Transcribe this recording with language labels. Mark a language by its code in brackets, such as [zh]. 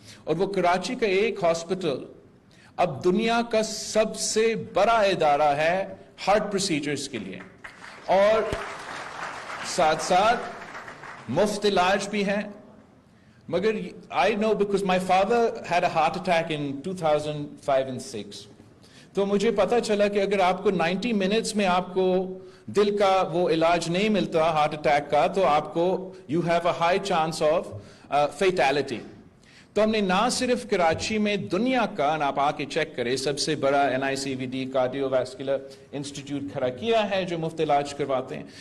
[ur] اور وہ کراچی کا ایک ہاسپٹل اب دنیا کا سب سے بڑا ادارہ ہے ہارٹ پروسیجرز کے لیے, اور ساتھ ساتھ مفت علاج بھی ہیں. [en] مگر I know because my father had a heart attack in 2005 and 6. [ur] تو مجھے پتا چلا کہ اگر آپ کو 90 منٹس میں آپ کو دل کا وہ علاج نہیں ملتا ہارٹ اٹیک کا, تو آپ کو [en] you have a high chance of fatality. [ur] تو ہم نے نہ صرف کراچی میں دنیا کا, آپ آ کے چیک کریں, سب سے بڑا NICVD کارڈیو ویسکولر انسٹیٹیوٹ کھڑا کیا ہے جو مفت علاج کرواتے ہیں.